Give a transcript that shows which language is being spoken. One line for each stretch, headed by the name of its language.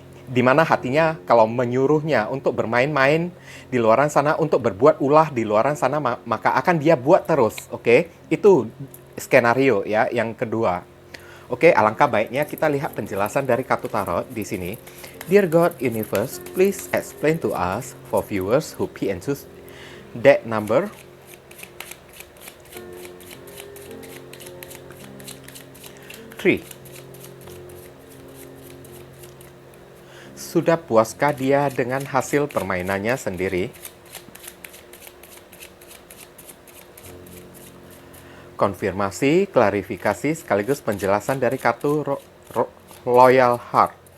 Indonesian: Dimana hatinya kalau menyuruhnya untuk bermain-main di luaran sana, untuk berbuat ulah di luaran sana, maka akan dia buat terus, oke? Itu skenario ya yang kedua. Oke, alangkah baiknya kita lihat penjelasan dari kartu tarot di sini.
English: Dear God, Universe, please explain to us for viewers who key and choose deck number 3.
Indonesian: Sudah puaskah dia dengan hasil permainannya sendiri? Konfirmasi, klarifikasi, sekaligus penjelasan dari kartu Loyal Heart.